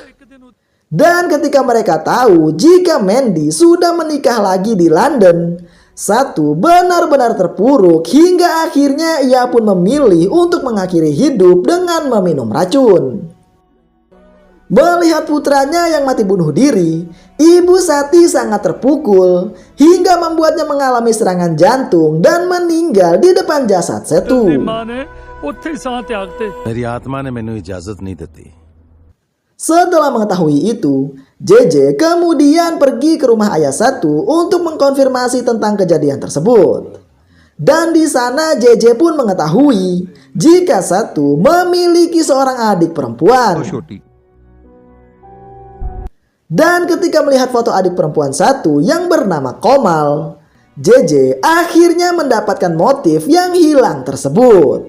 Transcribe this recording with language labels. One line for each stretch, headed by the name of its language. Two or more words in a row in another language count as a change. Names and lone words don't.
Indonesian: Dan ketika mereka tahu jika Mandy sudah menikah lagi di London, Satu benar-benar terpuruk hingga akhirnya ia pun memilih untuk mengakhiri hidup dengan meminum racun. Melihat putranya yang mati bunuh diri, Ibu Sati sangat terpukul hingga membuatnya mengalami serangan jantung dan meninggal di depan jasad Setu.
Punjabi: ਮਾਂ ਨੇ ਉੱਥੇ ਹੀ ਸਾਹ ਤਿਆਗਤੇ
Hindi: मेरी आत्मा ने मैनू इजाजत नहीं देती।
Indonesian: Setelah mengetahui itu, JJ kemudian pergi ke rumah ayah Satu untuk mengkonfirmasi tentang kejadian tersebut. Dan di sana JJ pun mengetahui jika Satu memiliki seorang adik perempuan. Dan ketika melihat foto adik perempuan Satu yang bernama Komal, JJ akhirnya mendapatkan motif yang hilang tersebut.